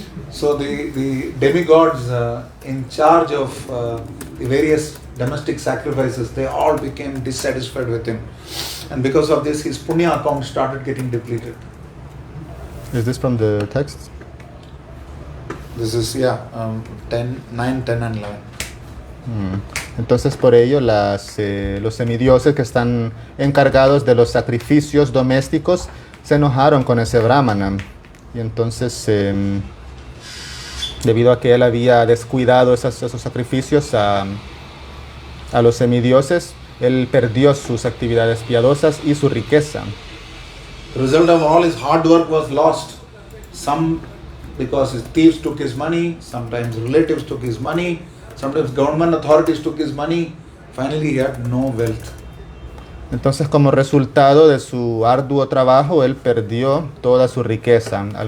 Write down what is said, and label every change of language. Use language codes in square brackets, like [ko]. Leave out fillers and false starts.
[en] So the demigods in charge of the various domestic sacrifices, they all became dissatisfied with him. And because of this, his punya account started getting depleted. Is this from the text? This is, 9, 10 and 11. [es] Entonces por ello los semidioses que están encargados de los sacrificios domésticos se enojaron con ese brahmana. Y entonces, debido a que él había descuidado esos sacrificios a los semidioses, él perdió sus actividades piadosas y su riqueza. [en] The result of all his hard work was lost. Some because his thieves took his money, sometimes relatives took his money, sometimes government authorities took his money. Finally, he had no wealth. [es] Entonces, como resultado de su arduo trabajo, él perdió toda su riqueza.